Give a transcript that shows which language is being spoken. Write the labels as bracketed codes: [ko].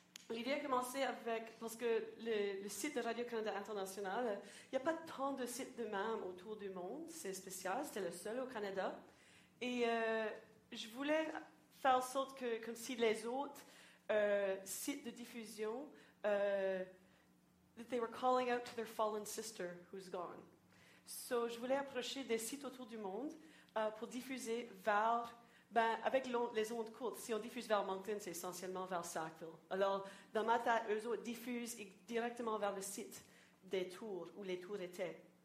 [fr] L'idée a commencé avec... Parce que le site de Radio-Canada International, il n'y a pas tant de sites de même autour du monde. C'est spécial. C'était le seul au Canada. Et je voulais faire en sorte que, comme si les autres... sites de diffusion [en] that they were calling out to their fallen sister who's gone. [fr] So je voulais approcher des sites autour du monde pour diffuser vers ben, avec les ondes courtes. Si on diffuse vers Moncton, c'est essentiellement vers Sackville. Alors dans ma tête, eux autres diffusent directement vers le site des tours où les tours étaient.